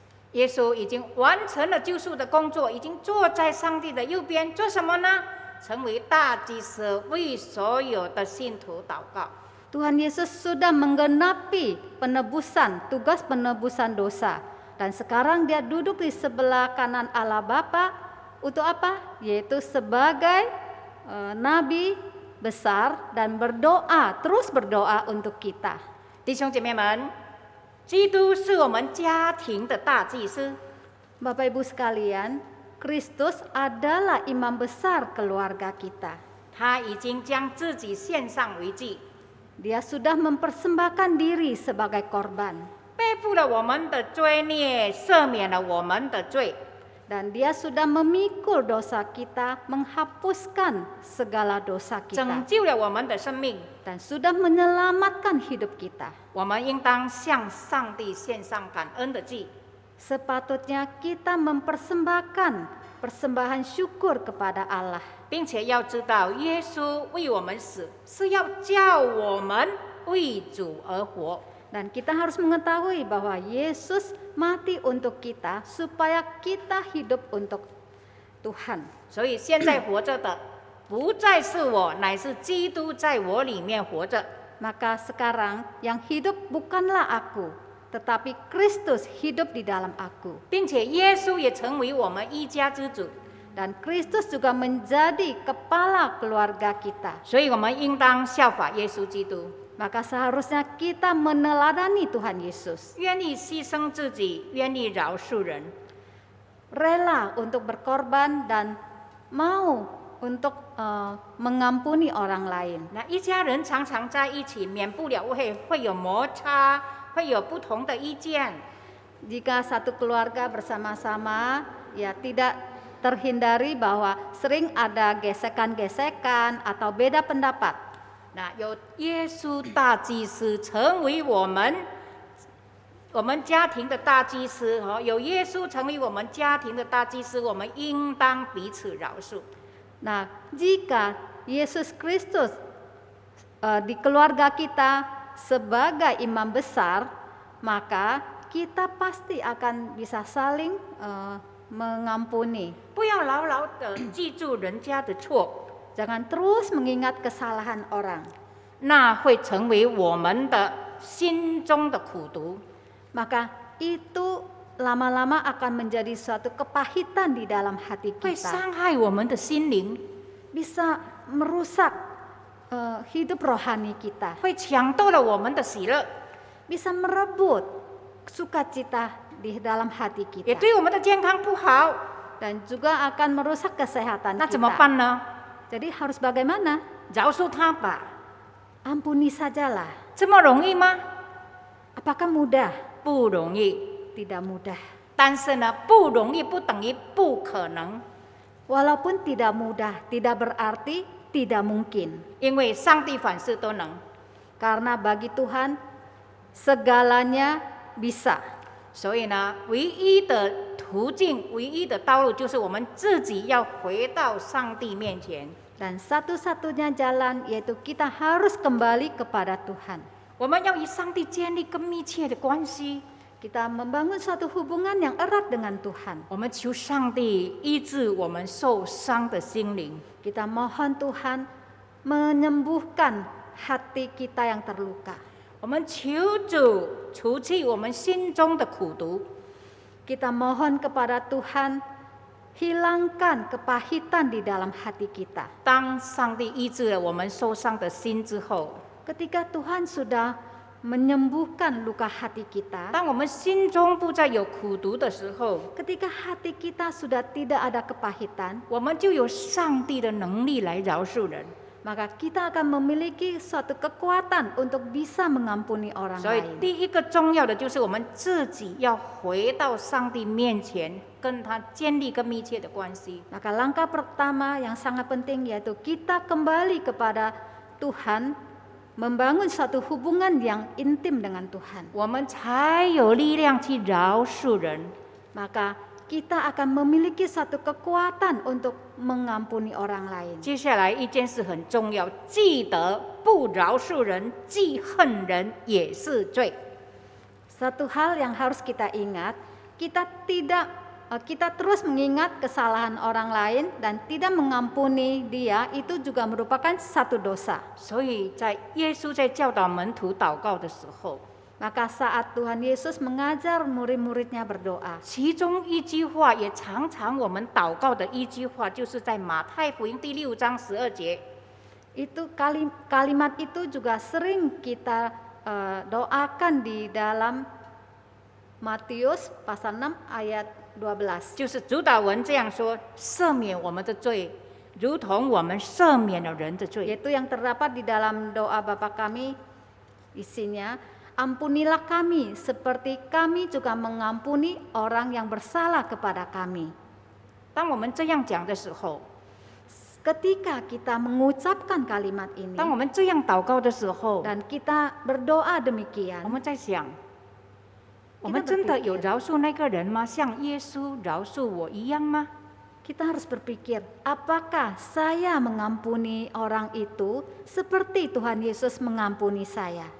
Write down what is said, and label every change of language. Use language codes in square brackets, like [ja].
[zh] 耶稣已经完成了救赎的工作，已经坐在上帝的右边，做什么呢？成为大祭司，为所有的信徒祷告。 [id] Tuhan Yesus sudah menggenapi tugas penebusan dosa. Dan sekarang dia duduk di sebelah kanan Allah Bapa untuk apa? Yaitu sebagai nabi besar dan terus berdoa untuk kita. [zh] 弟兄姐妹们，基督是我们家庭的大祭司， [id] Bapak Ibu sekalian, Kristus adalah imam besar keluarga kita. [zh] 他已经将自己献上为祭， [id] Dia sudah mempersembahkan diri sebagai korban. [zh] 背负了我们的罪孽，赦免了我们的罪。 [id] Dan dia sudah memikul dosa kita, menghapuskan segala dosa [zh] 拯救了我们的生命， [id] Dan sudah menyelamatkan hidup kita. [zh] 我们应当向上帝献上感恩的祭。 [id] Sepatutnya kita mempersembahkan persembahan syukur kepada Allah. [zh] 并且要知道，耶稣为我们死，是要叫我们为主而活。 [id] Dan kita harus mengetahui bahwa Yesus mati untuk kita supaya kita hidup untuk Tuhan. [zh] 所以现在活着的，不再是我，乃是基督在我里面活着。 [id] Maka sekarang yang hidup bukanlah aku, tetapi Kristus hidup di dalam aku. [zh] 并且耶稣也成为我们一家之主， [id] Dan Kristus juga menjadi kepala keluarga kita. [zh] 所以我们应当效法耶稣基督， [id] Maka seharusnya kita meneladani Tuhan Yesus. [zh] 愿意牺牲自己，愿意饶恕人。 [id] Rela untuk berkorban dan mau untuk mengampuni orang lain. [zh] 那一家人常常在一起，免不了会有摩擦，会有不同的意见。 [id] Jika satu keluarga bersama-sama, ya tidak terhindari bahwa sering ada gesekan-gesekan atau beda pendapat. [zh] 那有耶稣大祭司成为我们家庭的大祭司，有耶稣成为我们家庭的大祭司，我们应当彼此饶恕。 [id] Nah, jika Yesus Kristus di keluarga kita sebagai imam besar, maka kita pasti akan bisa saling mengampuni. [zh] 不要牢牢的记住人家的错， [id] Jangan terus mengingat kesalahan orang. [zh] 那会成为我们的心中的苦毒。 [id] Maka itu lama-lama akan menjadi suatu kepahitan di dalam hati [zh] 会 [id] kita. [zh] 伤害我们的心灵， [id] Bisa merusak hidup rohani kita. [zh] 会抢夺了我们的喜乐， [id] Bisa merebut sukacita di dalam hati [zh] 也 [id] kita. [zh] 对我们的健康不好。 [id] Dan juga akan merusak kesehatan [zh] 那怎么 [id] kita. [zh] 办呢？ [id] Jadi harus bagaimana? [zh] 饶恕他吧， [id] Ampuni sajalah. [zh] 这么容易吗？ [id] Apakah mudah? [zh] 不容易。 [id] Tidak mudah. [zh] 但是呢，不容易不等于不可能， [id] Walaupun tidak mudah, tidak berarti tidak mungkin. [zh] 因为上帝凡事都能。 [id] Karena bagi Tuhan segalanya bisa. [zh] 所以呢，唯一的途径、唯一的道路，就是我们自己要回到上帝面前。 [id] Dan satu-satunya jalan yaitu kita harus kembali kepada Tuhan. [zh] 我们要与上帝建立更密切的关系。 [id] Kita membangun suatu hubungan yang erat dengan Tuhan. [zh] 我们求上帝医治我们受伤的心灵。 [id] Kita mohon Tuhan menyembuhkan hati kita yang terluka. [zh] 我们求主除去我们心中的苦毒。 [id] Kita mohon kepada Tuhan hilangkan kepahitan di dalam hati kita. [zh] 当上帝医治了我们受伤的心之后， [id] Ketika Tuhan sudah menyembuhkan luka hati kita, [zh] 当我们心中不再有苦毒的时候， [id] ketika hati kita sudah tidak ada kepahitan, [zh] 我们就有上帝的能力来饶恕人。 [id] maka kita akan memiliki suatu kekuatan untuk bisa mengampuni orang [zh] 所以 [id] lain. [zh] 第一个重要的就是我们自己要回到上帝面前，跟他建立更密切的关系。 [id] Maka langkah pertama yang sangat penting yaitu kita kembali kepada Tuhan, membangun suatu hubungan yang intim dengan Tuhan. [zh] 我们才有力量去饶恕人。 [id] Maka kita akan memiliki satu kekuatan untuk mengampuni orang lain. [zh] 接下来一件事很重要，记得不饶恕人、记恨人也是罪。 [id] Satu hal yang harus kita ingat, kita terus mengingat kesalahan orang lain dan tidak mengampuni dia, itu juga merupakan satu dosa. [zh] 所以在耶稣在教导门徒祷告的时候， [id] Maka saat Tuhan Yesus mengajar murid-muridnya berdoa, [zh] 其中一句话也常常我们祷告的一句话，就是在马太福音第6章12节。 [id] itu kalimat itu juga sering kita doakan di dalam Matius pasal 6 ayat 12. [zh] 就是主导文这样说：赦免我们的罪，如同我们赦免了人的罪。 [id] Yaitu yang terdapat di dalam doa Bapa kami, isinya, ampunilah kami seperti kami juga mengampuni orang yang bersalah kepada kami. [zh] 当我们这样讲的时候， [id] Ketika kita mengucapkan kalimat ini [zh] 当我们这样祷告的时候， [id] dan kita berdoa demikian, [zh] 们在想，我们真的有饶恕那个人吗？像耶稣饶恕我一样吗？ [id] kita harus berpikir, apakah saya mengampuni orang itu seperti Tuhan Yesus mengampuni saya?